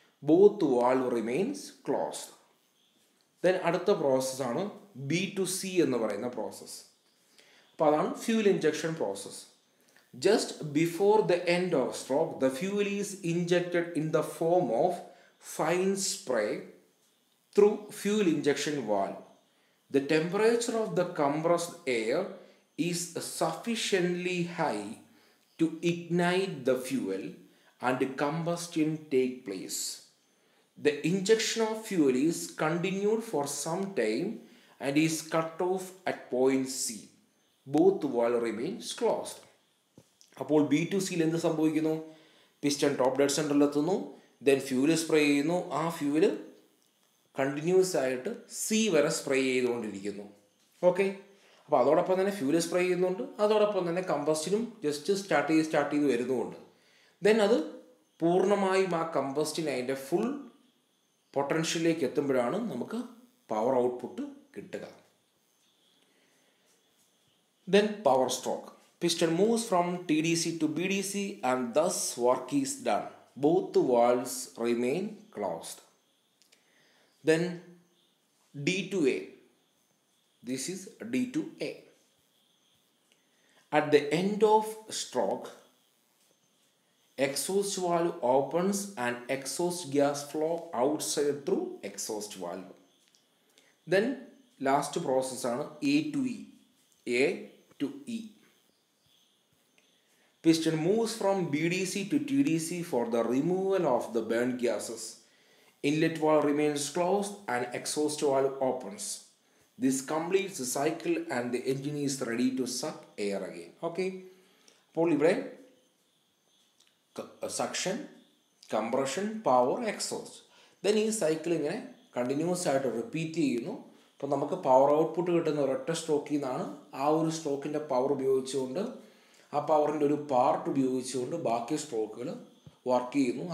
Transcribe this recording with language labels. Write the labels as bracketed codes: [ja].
[en] Both valve remains closed. [ml] Then അടുത്ത പ്രോസസ്സാണ് B to C എന്ന് പറയുന്ന പ്രോസസ്സ്. അപ്പോൾ അതാണ് fuel injection process. [en] Just before the end of stroke, the fuel is injected in the form of fine spray through fuel injection valve. The temperature of the compressed air is sufficiently high to ignite the fuel and combustion take place. The injection of fuel is continued for some time and is cut off at point C. Both valve remains closed. [ml] അപ്പോൾ B to C എന്ത് സംഭവിക്കുന്നു? Piston top dead സെൻറ്ററിലെത്തുന്നു, then fuel spray ചെയ്യുന്നു. ആ fuel continuous ആയിട്ട് C വരെ spray ചെയ്തുകൊണ്ടിരിക്കുന്നു. Okay, അപ്പോൾ അതോടൊപ്പം തന്നെ ഫ്യൂൽ സ്പ്രേ ചെയ്യുന്നുണ്ട്, അതോടൊപ്പം തന്നെ കമ്പസ്റ്റിനും ജസ്റ്റ് സ്റ്റാർട്ട് ചെയ്ത് വരുന്നുമുണ്ട്. ദെൻ അത് പൂർണ്ണമായും ആ കമ്പസ്റ്റിന് അതിൻ്റെ ഫുൾ പൊട്ടൻഷ്യലിലേക്ക് എത്തുമ്പോഴാണ് നമുക്ക് പവർ ഔട്ട്പുട്ട് കിട്ടുക. [en] Then power stroke. Piston moves from TDC to BDC and thus work is done. Both the valves remain closed. Then D2A. This is D2A. At the end of stroke, exhaust valve opens and exhaust gas flow outside through exhaust valve. Then last process ആണ് A to E. A to E. Piston moves from BDC to TDC for the removal of the burnt gases. Inlet valve remains closed and exhaust valve opens. This completes the cycle and the engine is ready to suck air again. Okay. [ml] അപ്പോൾ ഇവിടെ suction, compression, power, exhaust. Then ഈ cycle ഇങ്ങനെ continuous ആയിട്ട് repeat ചെയ്യുന്നു. അപ്പോൾ നമുക്ക് power output കിട്ടുന്ന ഒരൊറ്റ സ്ട്രോക്കിൽ നിന്നാണ് ആ ഒരു സ്ട്രോക്കിൻ്റെ പവർ ഉപയോഗിച്ചുകൊണ്ട്, ആ പവറിൻ്റെ ഒരു പാർട്ട് ഉപയോഗിച്ചുകൊണ്ട് ബാക്കി സ്ട്രോക്കുകൾ വർക്ക് ചെയ്യുന്നു.